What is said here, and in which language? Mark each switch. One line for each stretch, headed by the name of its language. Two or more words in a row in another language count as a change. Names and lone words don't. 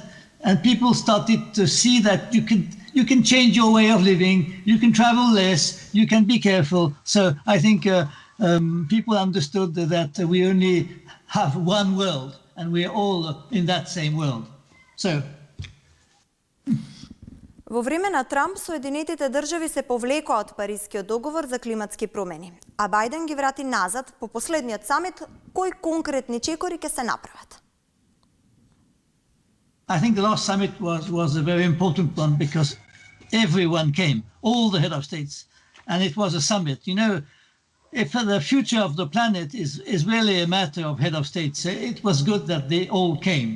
English: And people started to see that you can change your way of living, you can travel less, you can be careful. So I think people understood that we only have one world and we're all in that same world. So.
Macedonian: Во време на Трамп, Соединетите држави се повлекоа од Парискиот договор за климатски промени, а Бајден ги врати назад по последниот самит. Кои конкретни чекори ќе се направат?
English: I think the last summit was a very important one because everyone came, all the head of states, and it was a summit. If the future of the planet is really a matter of head of states, it was good that they all came.